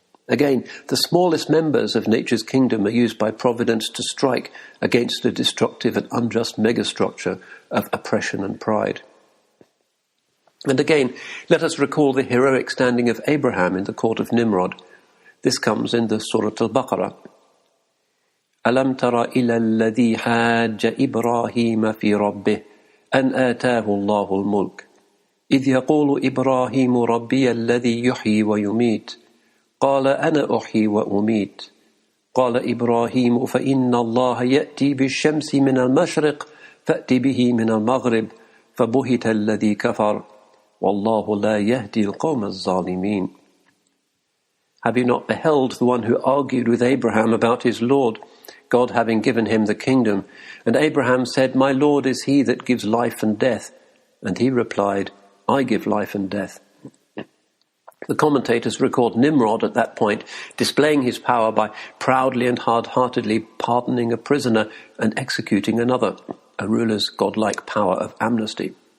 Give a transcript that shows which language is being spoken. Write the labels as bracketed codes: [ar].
[en] Again, the smallest members of nature's kingdom are used by Providence to strike against the destructive and unjust megastructure of oppression and pride. And again, let us recall the heroic standing of Abraham in the court of Nimrod. This comes in the Surah Al-Baqarah. [ar] أَلَمْ تَرَ إِلَى الَّذِي حَاجَّ إِبْرَاهِيمَ فِي رَبِّهِ أَنْ آتَاهُ اللَّهُ الْمُلْكَ إِذْ يَقُولُ إِبْرَاهِيمُ رَبِّيَ الَّذِي يُحْيِي وَيُمِيتُ قال أنا أحيي وأميت قال إبراهيم فإن الله يأتي بالشمس من المشرق فأت به من المغرب فبهت الذي كفر والله لا يهدي القوم الظالمين. [en] Have you not beheld the one who argued with Abraham about his Lord, God having given him the kingdom? And Abraham said, My Lord is he that gives life and death. And he replied, I give life and death. The commentators record Nimrod at that point displaying his power by proudly and hard-heartedly pardoning a prisoner and executing another, a ruler's godlike power of amnesty.